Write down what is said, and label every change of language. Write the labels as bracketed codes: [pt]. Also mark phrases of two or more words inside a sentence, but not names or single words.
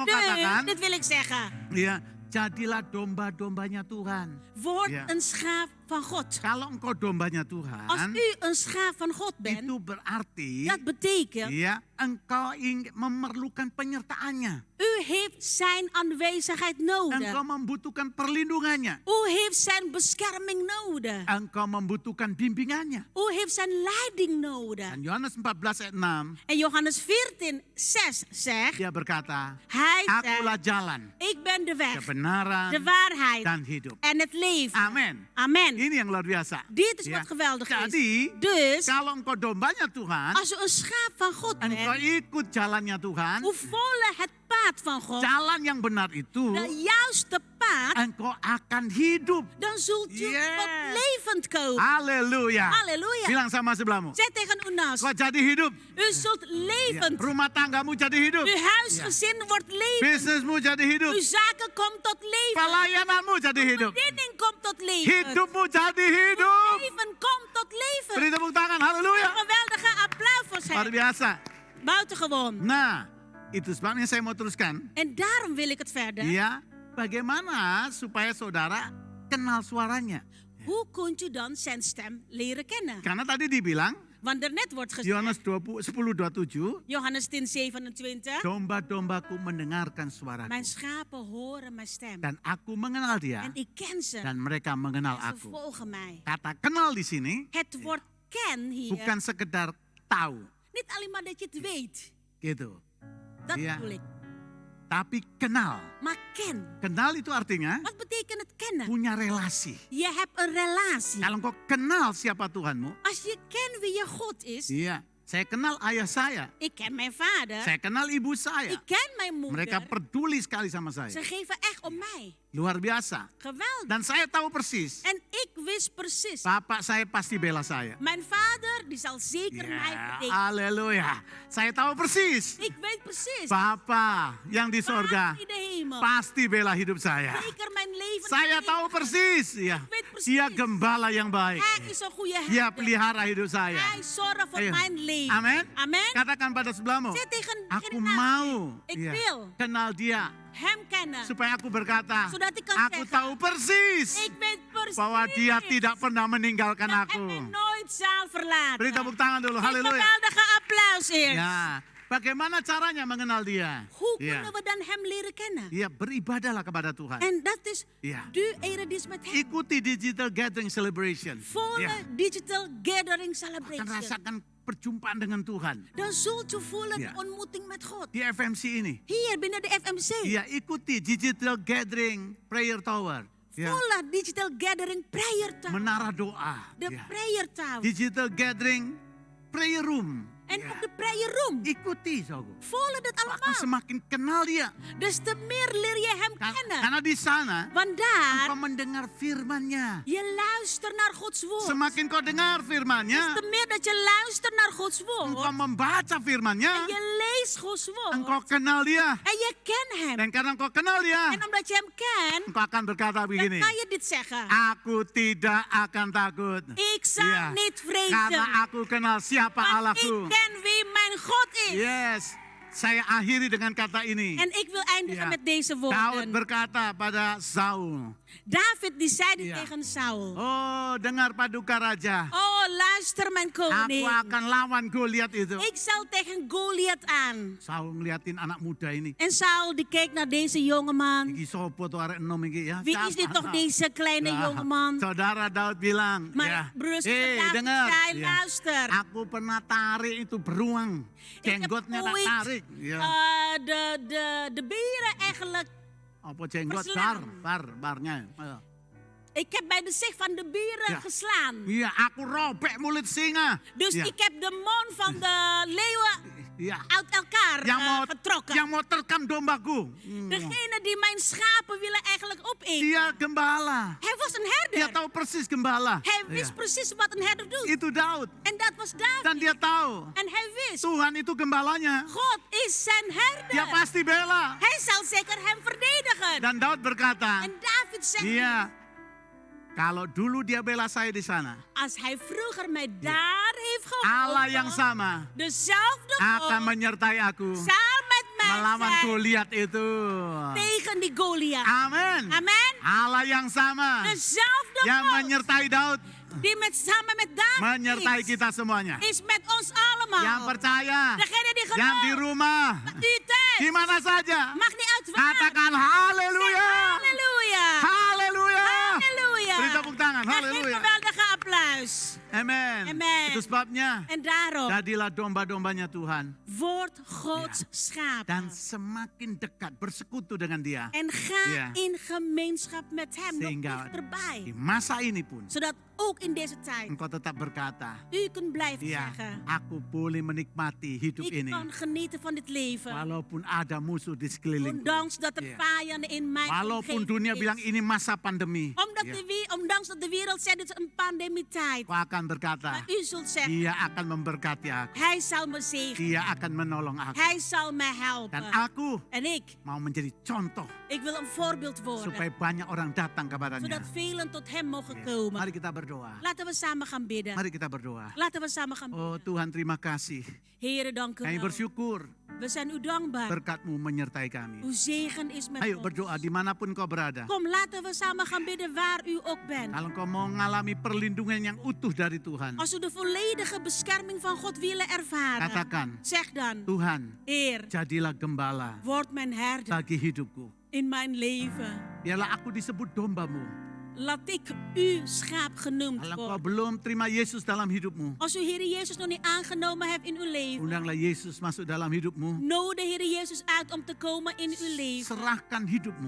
[nl] Dus, katakan, dit wil ik zeggen. [id] ya, jadilah domba-dombanya Tuhan. [nl] Word Ja. een schaap van God. [id] Kalau engkau dombanya [nl] Als Tuhan, u een schaap van God bent, [id] itu berarti [nl] dat betekent, [id] ya engkau memerlukan penyertaannya. [nl] u heeft zijn aanwezigheid nodig. [id] Engkau membutuhkan perlindungannya. [nl] U heeft zijn bescherming nodig. [id] Engkau membutuhkan bimbingannya. [nl] U heeft zijn leiding nodig. [id] Dan Yohanes 14 ayat 6, [nl] En Johannes 14, 6 zegt, [id] dia berkata, [nl] hij [id] akulah [nl] zegt, [id] jalan, [nl] ik ben de weg, [id] kebenaran, [nl] de waarheid [id] dan hidup. [nl] en het leven. [id] Amin. [nl] Amen. [id] Ini yang luar biasa. [nl] Dit is Ya. wat geweldig is. [id] Jadi, [nl] Dus, [id] kalau engkau dombanya Tuhan, [nl] als u een schaap van God engkau bent, [id] ikut jalannya Tuhan, [nl] u volgt het pad van God, [id] jalan yang benar itu, [nl] de juiste pad, [id] engkau akan hidup. [nl] dan zult u Yes. tot levend komen. [id] Haleluya. [nl] Halleluja. [id] Bilang sama sebelahmu, [nl] Zeg tegen uw naast, [id] kau jadi hidup. [nl] u zult Ya. levend. [id] Rumah tanggamu jadi hidup. [nl] Uw huisgezin wordt levend. [id] Bisnismu jadi hidup. [nl] Uw zaken komt tot leven. [id] Pelayananmu jadi hidup. [nl] Bediening komt tot leven. [id] Hidupmu jadi hidup. [nl] Leven komt tot leven. [id] Beri tepuk tangan, haleluya. [nl] Een geweldige applaus voor [id] Luar [nl] hem. [id] biasa. [nl] Buitengewoon. [id] Nah, itu sebabnya saya mau teruskan. [nl] En daarom wil ik het verder. [id] Ya, bagaimana supaya saudara kenal suaranya? [nl] Hoe kunt u dan zijn stem leren kennen? [id] Karena tadi dibilang, [nl] Want er net wordt gezegd, [id] Yohanes 10:27, [nl] Johannes 10, 27. [id] domba-dombaku mendengarkan suaraku. [nl] Mijn schapen horen mijn stem. [id] Dan aku mengenal dia. [nl] En ik ken ze. [id] Dan mereka mengenal [nl] Ze [id] aku. [nl] volgen mij. [id] Kata kenal di sini [nl] Het woord ken hier. [id] bukan sekedar tahu, [nl] Niet alleen maar dat je het weet. [id] gitu. [nl] Dat Ja. bedoel ik. [id] Tapi kenal. [nl] Maar ken. [id] Kenal itu artinya [nl] Wat betekent het kennen? [id] punya relasi. [nl] Je hebt een relatie. [id] Kalau engkau kenal siapa Tuhanmu, [nl] Als je kent wie je God is. [id] iya, saya kenal ayah saya, [nl] Ik ken mijn vader. [id] saya kenal ibu saya. [nl] Ik ken mijn moeder. [id] Mereka peduli sekali sama [nl] Ze [id] saya. [nl] geven echt om mij. [id] Luar biasa. [nl] Geweldig. [id] Dan saya tahu persis, [nl] En ik wist precies. [id] bapak saya pasti bela saya. [nl] Mijn vader, die zal zeker mij [id] Ya, [nl] verdedigen. [id] haleluya. Saya tahu persis, [nl] Ik weet precies. [id] Papa yang di sorga [nl] Vader in de hemel. [id] pasti bela hidup saya. [nl] Zeker mijn leven. [id] Saya tahu persis, ya. [nl] weet precies. [id] Dia gembala yang baik. [nl] Hij is een goede [id] Dia [nl] herder. [id] pelihara hidup saya. [nl] Hij zorgt voor [id] Ayo. [nl] mijn leven. [id] Amin. [nl] Amen. [id] Katakan pada sebelahmu, [nl] Zeg tegen [id] aku [nl] degene naast [id] mau [nl] je, ik [id] ya, [nl] wil [id] kenal dia [nl] hem kennen. [id] supaya aku berkata, [nl] Zodat ik kan [id] aku [nl] zeggen, [id] tahu persis [nl] Ik weet precies [id] bahwa dia tidak pernah meninggalkan [nl] dat [id] aku. [nl] hij mij nooit zal verlaten. [id] Beri tepuk tangan dulu, [nl] Een [id] haleluya. [nl] geweldige applaus eerst. [id] Ya, bagaimana caranya mengenal dia? [nl] Hoe [id] Ya. [nl] kunnen we dan hem leren kennen? [id] Ya, beribadahlah kepada Tuhan. [nl] En dat is Ja. de eredienst met hem. [id] Ikuti [en] digital gathering celebration. [nl] Volle [id] Ya, [en] digital gathering [id] akan [nl] celebration. [id] rasakan perjumpaan dengan Tuhan. [nl] Dan zult u voelen Ja. de ontmoeting met God. [id] Di FMC ini. [nl] Hier binnen de FMC. [id] Ya, ikuti [en] digital gathering prayer tower. [id] Ya, [nl] Volle [en] digital gathering prayer tower. [id] menara doa. [nl] De Ya. [en] prayer tower. Digital gathering prayer room. [nl] En Ja. ook de [en] prayer room. [id] Ikuti, saudaraku. [nl] Volg dit [id] Akan [nl] allemaal. [id] semakin kenal dia. [nl] Dus te meer leer je hem kennen. [id] Karena di sana, [nl] Want daar, [id] engkau mendengar firman-Nya. [nl] je luistert naar Gods woord. [id] Semakin kau dengar firman-Nya, [nl] Des te meer dat je luistert naar Gods [id] engkau [nl] woord. [id] membaca firman-Nya, [nl] En je leest Gods [id] engkau [nl] woord. [id] kenal dia. [nl] En je kent hem. [id] Dan karena engkau kenal dia, [nl] En omdat je hem kent, [id] engkau akan berkata [nl] dan [id] begini, [nl] kan je dit zeggen. [id] aku tidak akan takut. [nl] Ik zal Ja. niet [id] Karena [nl] vrezen. [id] aku kenal siapa [nl] Want ik [id] Allahku. [nl] ken wie mijn God is. [id] Yes, saya akhiri dengan kata ini. [nl] En ik wil eindigen Ja. met deze [id] Daud [nl] woorden. [id] berkata pada Saul, [nl] David die zeide Ja. tegen Saul. [id] oh dengar paduka raja, [nl] Oh, luister mijn [id] aku [nl] koning. [id] akan lawan Goliat itu. [nl] Ik zal tegen Goliath aan. [id] Saul ngeliatin anak muda ini. [nl] En Saul die keek naar deze jongeman. [jv] Iki sopo tuh arek enom iki ya. [nl] Wie is dit toch deze kleine [id] Nah, [nl] jongeman? [id] Saudara Daud bilang, [nl] Maar ya. broers en David [id] dengar. [nl] zei, Ya. luister. [id] Aku pernah tarik itu beruang. [nl] Ik heb [id] Jenggotnya tak [nl] ooit [id] tarik. Ya. [nl] de beren eigenlijk. [id] Apa jenggot? [nl] verslaan. [id] Barnya. Ya. [nl] Ik heb bij de zich van de beren Ja. geslaan. [id] Iya, aku robek mulut singa. [nl] Dus Ja. ik heb de mond van de leeuwen Iya. uit elkaar getrokken. [id] yang mau terkam dombaku. [nl] Degene die mijn schapen willen eigenlijk opeten. [id] Dia gembala. [nl] Hij was een [id] Dia [nl] herder. [id] tahu persis gembala. [nl] Hij wist Ya. precies wat een herder doet. [id] Itu Daud. [nl] En dat was David. [id] Dan dia tahu [nl] En hij wist, [id] Tuhan itu gembalanya. [nl] God is zijn [id] Dia [nl] herder. [id] pasti bela. [nl] Hij zal zeker hem verdedigen. [id] Dan Daud berkata, [nl] En David zegt, [id] iya, kalau dulu dia bela saya di sana, [nl] als hij vroeger mij daar heeft [id] Allah yang [nl] geholpen, [id] sama [nl] dezelfde [id] akan [nl] God [id] menyertai aku [nl] zal met mij [id] melawan [nl] zijn [id] Goliat itu. [nl] tegen die Goliath. [id] Amin. [nl] Amen. [id] Allah yang sama [nl] Dezelfde [id] yang [nl] God [id] menyertai Daud, [nl] die samen met David [id] menyertai kita semuanya. [nl] is met ons allemaal. [id] Yang percaya, [nl] Degene die [id] yang di [nl] gelooft, [id] rumah, [nl] u thuis, [id] di mana saja, [nl] mag niet uit waar. [id] katakan haleluya. [nl] Halleluja. [id] Haleluya. [nl] Halleluja. [id] Beri tepuk tangan, [nl] En geef [id] haleluya. [nl] geweldige applaus. [id] Amen. [nl] Amen. [id] Itu sebabnya [nl] En daarom, [id] jadilah domba-dombanya Tuhan. [nl] word Gods schaap. [id] Dan semakin dekat bersekutu dengan dia. [nl] En ga Ja. in gemeenschap met hem nog [id] Sehingga di [nl] dichterbij. [id] masa ini pun [nl] Zodat ook in deze tijd [id] engkau tetap berkata, [nl] u kunt blijven [id] ya [nl] zeggen. [id] aku boleh menikmati hidup [nl] Ik [id] ini. [nl] kan genieten van dit leven. [id] Walaupun ada musuh di sekelilingku. [nl] Ondanks dat er Ja. vijanden in mijn [id] Walaupun [nl] omgeving [id] dunia [nl] is. [id] bilang ini masa pandemi. [nl] Omdat [id] Ya, [nl] ondanks dat de wereld zegt dit is een pandemietijd. [id] kau akan berkata, [nl] Maar u zult zeggen, [id] dia akan memberkati aku. [nl] hij zal me zegenen. [id] Dia akan menolong aku. [nl] Hij zal mij [id] Dan [nl] helpen. [id] aku [nl] En ik [id] mau menjadi contoh [nl] wil een voorbeeld worden. [id] supaya banyak orang datang kepadanya. [nl] Zodat velen tot hem mogen Ya. komen. [id] Mari kita berdoa. [nl] Laten we samen gaan bidden. [id] Mari kita berdoa. [nl] Laten we samen gaan [id] Oh [nl] bidden. [id] Tuhan, terima kasih. [nl] Heren, dank u [id] Kami [nl] wel. [id] bersyukur [nl] We zijn u dankbaar. [id] berkat-Mu menyertai kami. [nl] Uw zegen is met [id] Ayo [nl] ons. [id] berdoa dimanapun kau berada. [nl] Kom, laten we samen gaan bidden waar u ook bent. [id] Kalau kau mau mengalami perlindungan yang utuh dari Tuhan, [nl] Als u de volledige bescherming van God willen ervaren, [id] katakan, [nl] zeg dan, [id] Tuhan, [nl] Heer, [id] jadilah gembala [nl] word mijn herder [id] bagi hidupku. [nl] in mijn leven. [id] Biarlah aku disebut dombamu. [nl] Laat ik uw schaap genoemd [id] Kalau kau [nl] worden. [id] belum terima Yesus dalam hidupmu, [nl] Als u Heer Jezus nog niet aangenomen hebt in uw leven, [id] undanglah Yesus masuk dalam hidupmu. [nl] nodig Heer Jezus uit om te komen in uw leven. [id] Serahkan hidupmu